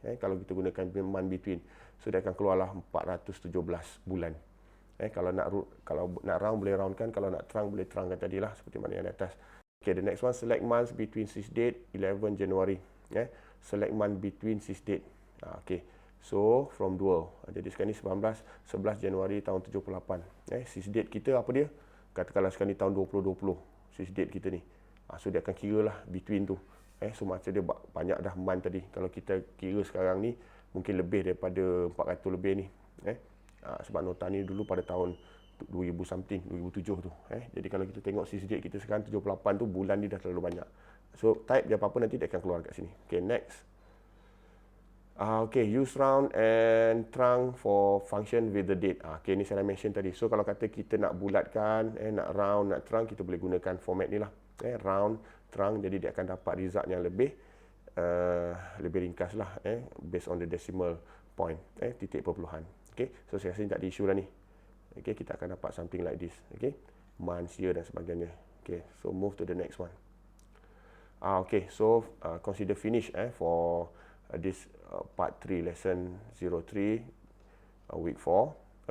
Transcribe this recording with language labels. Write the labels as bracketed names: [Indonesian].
[Malay] Kalau kita gunakan month between, so dia akan keluarlah 417 bulan. Kalau nak round boleh roundkan, kalau nak terang boleh terangkan tadilah seperti mana yang di atas. [English] Okay, the next one, select months between sys date 11 January. Select month between sys date. Okay, so from dual. [Malay] Jadi sekarang ni 11 Januari tahun 78. Sys date kita apa dia? Katakanlah sekarang ni tahun 2020, sys date kita ni. So dia akan kira lah between tu. So macam dia banyak dah month tadi. Kalau kita kira sekarang ni, mungkin lebih daripada 400 lebih ni. Sebab nota ni dulu pada tahun 2000 something, 2007 tu. Jadi kalau kita tengok sys date kita sekarang 78 tu, bulan ni dah terlalu banyak. [English] So type [Malay] je apa-apa nanti dia akan keluar kat sini. [English] Okay, next. Okay, use round and trunc for function with the date. [Malay] Okay, ni saya dah mention tadi. So kalau kata kita nak bulatkan, nak round, nak trunc, kita boleh gunakan format ni lah. Round, trunc, jadi dia akan dapat result yang lebih ringkas lah. [English] Based on the decimal point, [Malay] titik perpuluhan. Okay, so saya rasa tak ada isu dah ni. [English] Okay, [Malay] kita akan dapat [English] something like this. Okay, months, year [Malay] dan sebagainya. [English] Okay, so move to the next one. Okay, so consider finish for this part 3 lesson 03 week 4.